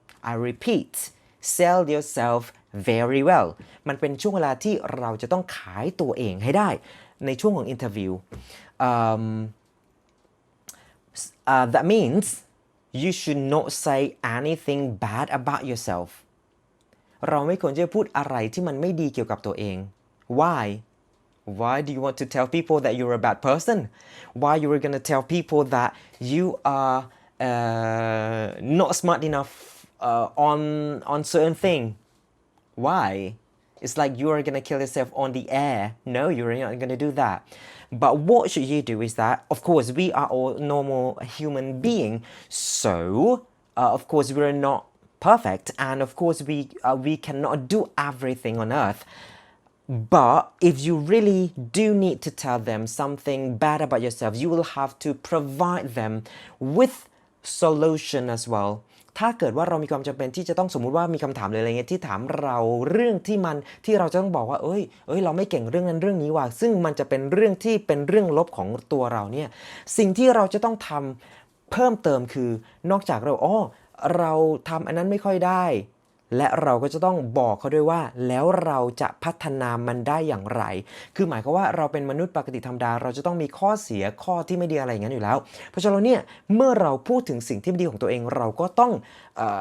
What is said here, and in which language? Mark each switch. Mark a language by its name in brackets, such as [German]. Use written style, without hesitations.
[English] I repeat sell yourself very well [Thai] มันเป็นช่วงเวลาที่เราจะต้องขายตัวเองให้ได้ในช่วงของ interview [English] that means you should not say anything bad about yourself [Thai] เราไม่ควรจะพูดอะไรที่มันไม่ดีเกี่ยวกับตัวเอง [English] why Why do you want to tell people that you're a bad person? Why you're gonna tell people that you are not smart enough on certain thing? Why? It's like you are gonna kill yourself on the air. No, you're not gonna do that. But what should you do is that, of course, we are all normal human being. So, of course, we're not perfect, and of course, we cannot do everything on earth. But if you really do need to tell them something bad about yourself, you will have to provide them with solution as well. [Thai] ถ้าเกิดว่าเรามีความจำเป็นที่จะต้องสมมุติว่ามีคำถามเลยอะไรเงี้ยที่ถามเราเรื่องที่เราจะต้องบอกว่าเอ้ยเราไม่เก่งเรื่องนั้นเรื่องนี้ว่ะซึ่งมันจะเป็นเรื่องที่เป็นเรื่องลบของตัวเราเนี่ยสิ่งที่เราจะต้องทำเพิ่มเติมคือนอกจาก เราทำอันนั้นไม่ค่อยได้และเราก็จะต้องบอกเขาด้วยว่าแล้วเราจะพัฒนามันได้อย่างไรคือหมายความว่าเราเป็นมนุษย์ปกติธรรมดาเราจะต้องมีข้อเสียข้อที่ไม่ดีอะไรอย่างนั้นอยู่แล้วเพราะฉะนั้นเนี่ยเมื่อเราพูดถึงสิ่งที่ไม่ดีของตัวเองเราก็ต้องเ